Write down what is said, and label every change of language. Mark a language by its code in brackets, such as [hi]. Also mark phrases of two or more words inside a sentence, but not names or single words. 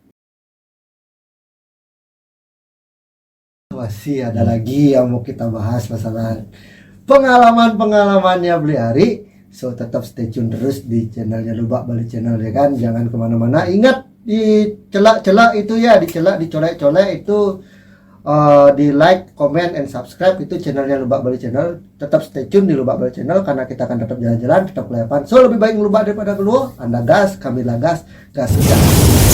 [id] Masih ada lagi yang mau kita bahas masalah pengalaman-pengalamannya Bliari. So tetap [en] stay tune [id] terus di channelnya Lubak Bali Channel ya kan. Jangan kemana-mana. Ingat di celak-celak itu ya, dicolek-colek itu di [en] like, comment, and subscribe [id] itu channelnya Lubak Bali Channel. Tetap [en] stay tune [id] di Lubak Bali Channel karena kita akan tetap jalan-jalan, tetap kelayapan. So lebih baik ngelubak daripada keluar. Anda gas, kami gas, gas.